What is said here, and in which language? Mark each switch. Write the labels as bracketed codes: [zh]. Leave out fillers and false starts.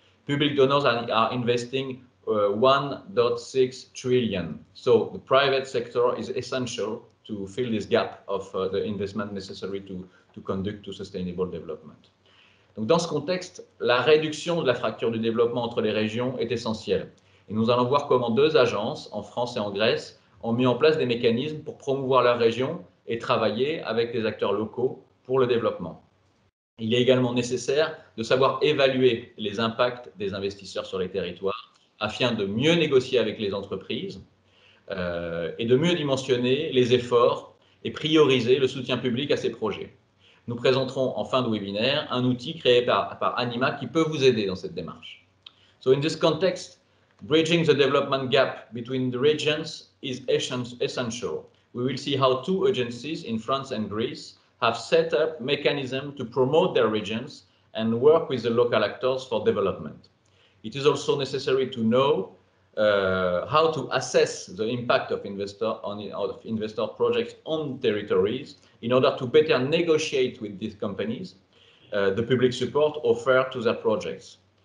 [en] Public donors are investing 1.6 trillion. So the private sector is essential to fill this gap of the investment necessary to conduct to sustainable development. [fr] Donc dans ce contexte, la réduction de la fracture du développement entre les régions est essentielle. Et nous allons voir comment 2 agences, en France et en Grèce, ont mis en place des mécanismes pour promouvoir leur région et travailler avec les acteurs locaux pour le développement. Il est également nécessaire de savoir évaluer les impacts des investisseurs sur les territoires afin de mieux négocier avec les entreprises et de mieux dimensionner les efforts et prioriser le soutien public à ces projets. Nous présenterons en fin de webinaire un outil créé par Anima qui peut vous aider dans cette démarche. [en] So in this context, bridging the development gap between the regions is essential. We will see how 2 agencies in France and Greece have set up mechanisms to promote their regions and work with the local actors for development. It is also necessary to know how to assess the impact of investor projects on territories in order to better negotiate with these companies the public support offered to their projects.